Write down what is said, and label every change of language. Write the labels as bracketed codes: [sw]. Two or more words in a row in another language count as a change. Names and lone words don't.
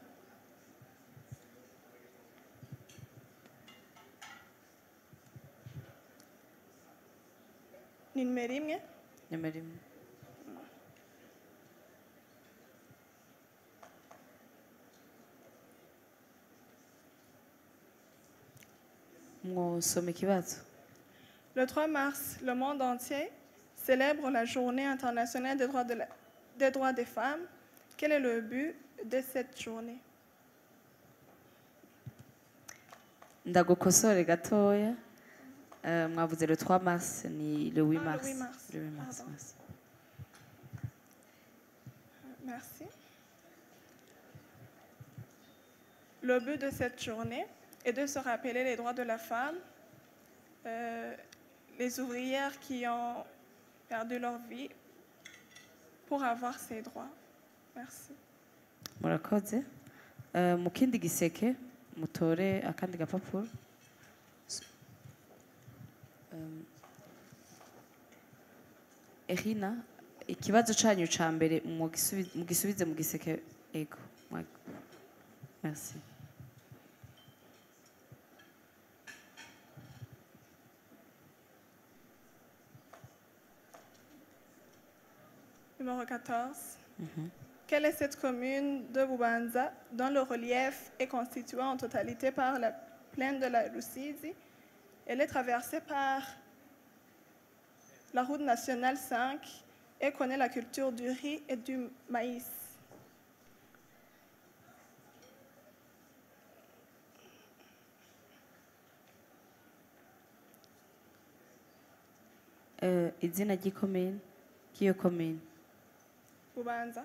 [rn] Ni nimero imwe. Nimero imwe. Mwosome ikibazo. [fr] Le 3 mars, le monde entier célèbre la journée internationale des droits des femmes. Quel est le but de cette journée? [rn] Ndagukosore gatoya. [fr] Mwavuze le 3 mars, ni le 8 mars. Le 8 mars. Le 8 mars. Merci. Le but de cette journée est de se rappeler les droits de la femme, les ouvrières qui ont perdu leur vie pour avoir ces droits. Merci. [rn] Murakoze. Mu kindi giseke mutore akandi gapapuro. Erina, ikibazo canyu ca mbere mugisubize mu giseke ego. [fr] Merci. Numéro 14. Quelle est cette commune de Bubanza dont le relief est constitué en totalité par la plaine de la Rusizi? Elle est traversée par la route nationale 5 et connaît la culture du riz et du maïs. [rn] Izina ry'ikomine k'iyo komine. Bubanza.